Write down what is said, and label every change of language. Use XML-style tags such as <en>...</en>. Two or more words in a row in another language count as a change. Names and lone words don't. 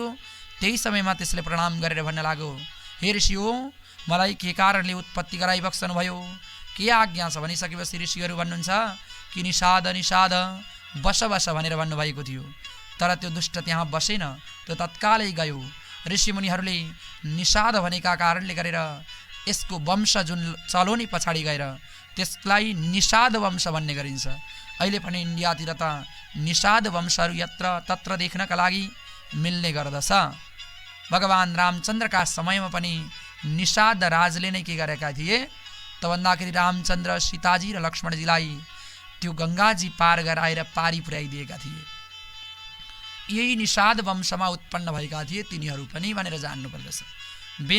<ne>त्यही समयमा त्यसले प्रणाम गरेर भन्न लाग्यो, हे ऋषि हो, मलाई के कारणले उत्पत्ति गराइबक्सनु भयो, के आज्ञा छ भनिसकेपछि ऋषिहरू भन्नुहुन्छ कि निषाद बस भनेर भन्नुभएको थियो। तर त्यो दुष्ट त्यहाँ बसेन, त्यो तत्कालै गयो। ऋषिमुनिहरूले निषाद भनेका कारणले गरेर यसको वंश जुन चल्यो नि पछाडि गएर त्यसलाई निषाद वंश भन्ने गरिन्छ। अहिले पनि इन्डियातिर त निषाद वंशहरू यत्र तत्र देख्नका लागि मिल्ने गर्दछ। भगवान रामचन्द्रका समयमा पनि निषाद राजले नै के गरेका थिए त भन्दाखेरि रामचन्द्र सीताजी र लक्ष्मणजीलाई त्यो गङ्गाजी पार गराएर पारी पुर्याइदिएका थिए। यही निषाद वंशमा उत्पन्न भएका थिए तिनीहरू पनि भनेर जान्नुपर्दछ।</ne>